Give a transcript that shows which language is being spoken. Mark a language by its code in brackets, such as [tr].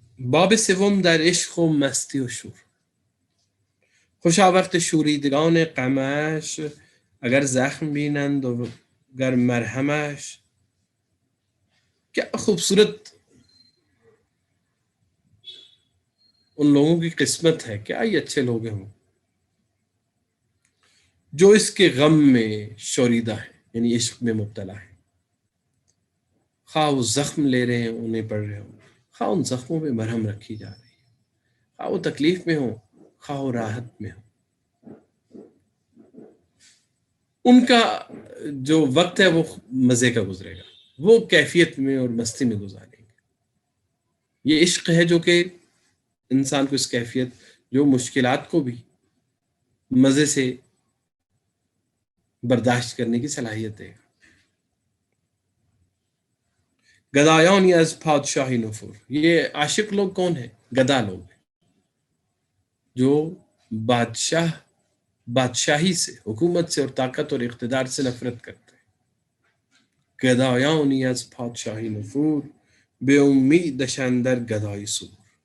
[fa] باب سوم در عشق و مستی و شور. خوشا وقت شوریدگان غمش اگر زخم بینند و گر مرهمش. [ur] کیا خوبصورت ان لوگوں کی قسمت ہے, کیا یہ اچھے لوگ ہیں جو اس کے غم میں شوریدہ ہیں, یعنی عشق میں مبتلا ہیں. خواہ وہ زخم لے رہے ہیں, انہیں پڑھ رہے ہوں, خواہ ان زخموں پہ مرہم رکھی جا رہی ہے, خواہ وہ تکلیف میں ہوں, خواہ وہ راحت میں ہوں. ان کا جو وقت ہے وہ مزے کا گزرے گا, وہ کیفیت میں اور مستی میں گزاریں گے. یہ عشق ہے جو کہ انسان کو اس کیفیت, جو مشکلات کو بھی مزے سے برداشت کرنے کی صلاحیت ہے. [fa] گدایانی از پادشاہی نفور. [ur] یہ عاشق لوگ کون ہیں؟ گدا لوگ ہیں, جو بادشاہی سے, حکومت سے اور طاقت اور اقتدار سے نفرت کرتے ہیں. [fa] گدایانی از پادشاہی نفور بے امید شندر گدائی سور.